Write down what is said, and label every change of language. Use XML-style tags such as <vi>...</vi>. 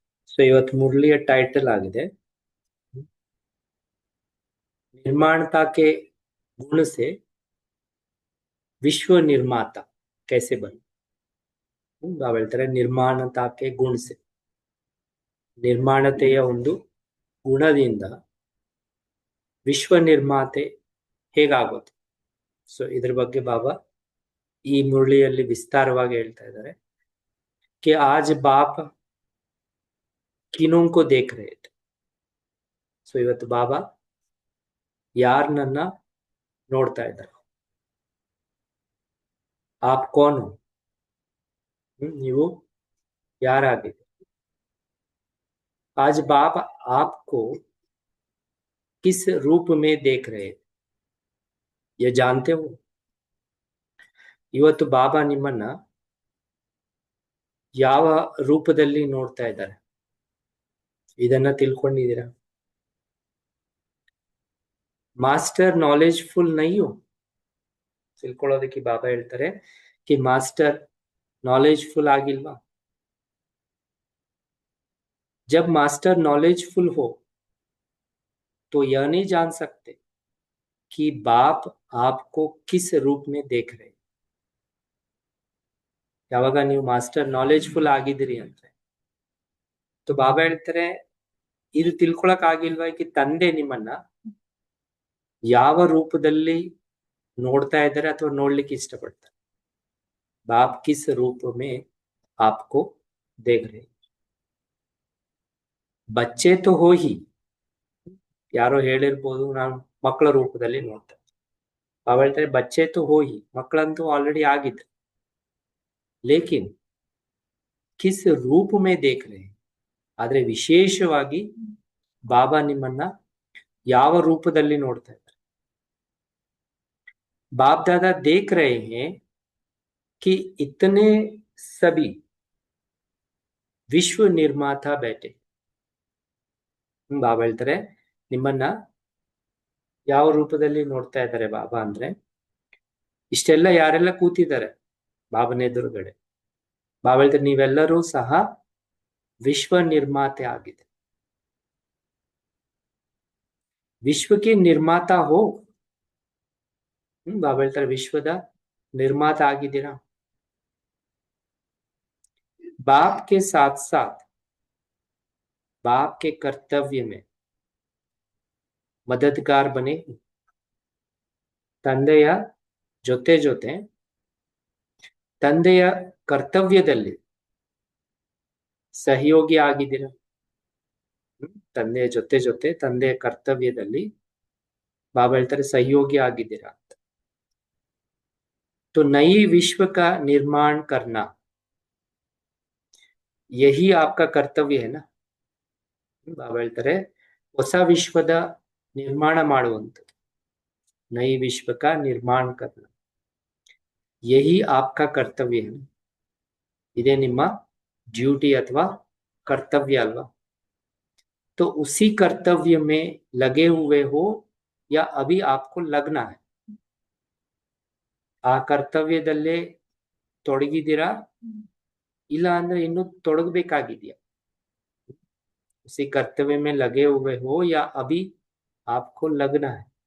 <kn>So ಇವತ್ತು ಮುರಳಿಯ title ಆಗಿದೆ</kn> <hi>निर्माणता के गुण से विश्व निर्माता कैसे बने.</hi> <kn>ನಾವು ಹೇಳ್ತಾರೆ ನಿರ್ಮಾಣತಾಕೆ ಗುಣಸೆ, ನಿರ್ಮಾಣತೆಯ ಒಂದು ಗುಣದಿಂದ ವಿಶ್ವ ನಿರ್ಮಾತೆ ಹೇಗಾಗುತ್ತೆ. ಸೊ ಇದ್ರ ಬಗ್ಗೆ ಬಾಬಾ ಈ ಮುರಳಿಯಲ್ಲಿ ವಿಸ್ತಾರವಾಗಿ ಹೇಳ್ತಾ ಇದ್ದಾರೆ</kn> <hi>कि आज बाप किनों को देख रहे थे.</hi> <kn>ಸೊ ಇವತ್ತು ಬಾಬಾ ಯಾರನ್ನ ನೋಡ್ತಾ ಇದ್ದಾರೆ.</kn> <hi>आप कौन हो,</hi> <kn>ನೀವು ಯಾರಾಗಿದೆ.</kn> <hi>आज बाप आपको किस रूप में देख रहे, ये जानते हो.</hi> <kn>ಇವತ್ತು ಬಾಬಾ ನಿಮ್ಮನ್ನ ಯಾವ ರೂಪದಲ್ಲಿ ನೋಡ್ತಾ ಇದ್ದಾರೆ, ಇದನ್ನ ತಿಳ್ಕೊಂಡಿದ್ದೀರಾ. ಮಾಸ್ಟರ್ ನಾಲೆಜ್ಫುಲ್ ನೈಯೋ, ತಿಳ್ಕೊಳ್ಳೋದಕ್ಕೆ ಬಾಬಾ ಹೇಳ್ತಾರೆ</kn> <hi>कि मास्टर नॉलेजफुल</hi> <kn>ಆಗಿಲ್ವಾ.</kn> <hi>जब मास्टर नॉलेजफुल हो तो यह नहीं जान सकते कि बाप आपको किस रूप में देख रहे.</hi> <kn>ಯಾವಾಗ ನೀವು ಮಾಸ್ಟರ್ ನಾಲೆಜ್ಫುಲ್ ಆಗಿದ್ದೀರಿ ಅಂದ್ರೆ तो ಬಾಬಾ ಹೇಳ್ತಾರೆ ಇದು ತಿಳ್ಕೊಳಕ್ ಆಗಿಲ್ವಾ कि ತಂದೆ ನಿಮ್ಮನ್ನ ಯಾವ ರೂಪದಲ್ಲಿ ನೋಡ್ತಾ ಇದ್ದಾರೆ ಅಥವಾ ನೋಡ್ಲಿಕ್ಕೆ ಇಷ್ಟಪಡ್ತಾರೆ.</kn> <hi>बाप किस रूप में आपको देख रहे. बच्चे तो हो ही,</hi> <kn>ಯಾರೋ ಹೇಳಿರ್ಬೋದು ನಾನು ಮಕ್ಕಳ ರೂಪದಲ್ಲಿ ನೋಡ್ತೇನೆ. ಬಾಬಾ ಹೇಳ್ತಾರೆ</kn> <hi>ಬಚ್ಚೆ तो हो ही,</hi> <kn>ಮಕ್ಕಳಂತೂ ಆಲ್ರೆಡಿ ಆಗಿದ್ರು.</kn> <hi>लेकिन किस रूप में देख रहे,</hi> <kn>ಆದ್ರೆ ವಿಶೇಷವಾಗಿ ಬಾಬಾ ನಿಮ್ಮನ್ನ ಯಾವ ರೂಪದಲ್ಲಿ ನೋಡ್ತಾ ಇದ್ದಾರೆ.</kn> <hi>बाप दादा देख रहे हैं कि इतने सभी विश्व निर्माता बैठे.</hi> <kn>ಬಾಬಾ ಹೇಳ್ತಾರೆ ನಿಮ್ಮನ್ನ ಯಾವ ರೂಪದಲ್ಲಿ ನೋಡ್ತಾ ಇದ್ದಾರೆ ಬಾಬಾ ಅಂದ್ರೆ ಇಷ್ಟೆಲ್ಲ ಯಾರೆಲ್ಲ ಕೂತಿದ್ದಾರೆ ಬಾಬನ ಎದುರುಗಡೆ. ಬಾಬಾ ಹೇಳ್ತಾರೆ ನೀವೆಲ್ಲರೂ ಸಹ ವಿಶ್ವ ನಿರ್ಮಾತೆ ಆಗಿದೆ. ವಿಶ್ವಕ್ಕೆ ನಿರ್ಮಾತ ಹೋ, ಬಾಬಾ ಹೇಳ್ತಾರೆ ವಿಶ್ವದ ನಿರ್ಮಾತ ಆಗಿದ್ದೀರಾ.</kn> <hi>बाप के साथ साथ बाप के कर्तव्य में मददगार बने.</hi> <kn>ತಂದೆಯ ಜೊತೆ ಜೊತೆ ತಂದೆಯ ಕರ್ತವ್ಯದಲ್ಲಿ ಸಹಯೋಗಿ ಆಗಿದ್ದೀರಾ. ತಂದೆಯ ಜೊತೆ ಜೊತೆ ತಂದೆಯ ಕರ್ತವ್ಯದಲ್ಲಿ ಬಾಬಾ ಹೇಳ್ತಾರೆ ಸಹಯೋಗಿ ಆಗಿದ್ದೀರಾ ಅಂತ.</kn> <hi>तो नई विश्व का निर्माण करना यही आपका कर्तव्य है ना.</hi> <kn>ಬಾಬಾ ಹೇಳ್ತಾರೆ ಹೊಸ ವಿಶ್ವದ ನಿರ್ಮಾಣ ಮಾಡುವಂಥದ್ದು,</kn> <hi>ನೈ ವಿಶ್ವ ಕಾ ನಿರ್ಮಾಣ ಕರ್ನ ಯಹಿ ಆಪ್ಕಾ ಕರ್ತವ್ಯ है.</hi> <kn>ಇದೇ ನಿಮ್ಮ ಡ್ಯೂಟಿ ಅಥವಾ ಕರ್ತವ್ಯ ಅಲ್ವಾ.</kn> <hi>तो उसी कर्तव्य में लगे हुए हो या अभी आपको लगना है.</hi> <kn>ಆ ಕರ್ತವ್ಯದಲ್ಲೇ ತೊಡಗಿದ್ದೀರಾ ಇಲ್ಲ ಅಂದ್ರೆ ಇನ್ನು ತೊಡಗಬೇಕಾಗಿದೆಯಾ.</kn> <hi>उसी कर्तव्य में लगे हुए हो या अभी आपको लगना है.</hi>